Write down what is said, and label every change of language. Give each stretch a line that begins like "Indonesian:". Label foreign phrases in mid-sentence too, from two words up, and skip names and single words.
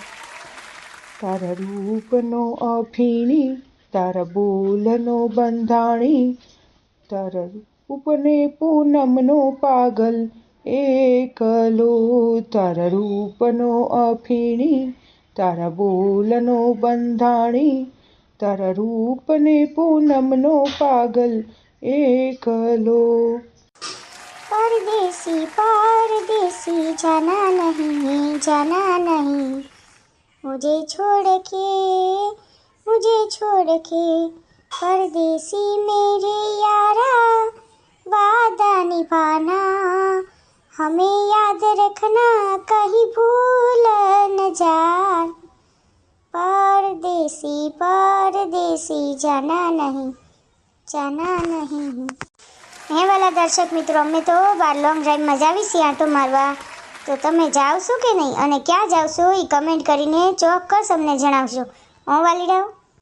Gujarati: તારા રૂપનો અફીણી, તારા બોલનો બંધાણી, તારા રૂપને પૂનમનો પાગલ એકલો. તારા રૂપનો અફીણી, તારા બોલનો બંધાણી, તારા રૂપને પૂનમનો પાગલ એકલો.
Hindi: परदेसी परदेसी जाना नहीं मुझे छोड़ के परदेसी मेरे यारा वादा निभाना हमें याद रखना कहीं भूल न जान परदेसी जाना नहीं.
Gujarati: હે વાલા દર્શક મિત્રો, અમે તો બાર
English: long driveમાં
Gujarati: જાવી છીએ આંટો મારવા. તો તમે જાઓ છો કે નહીં અને ક્યાં જાઓ છો એ કમેન્ટ કરીને ચોક્કસ અમને જણાવશો. હું વાલીડાઓ.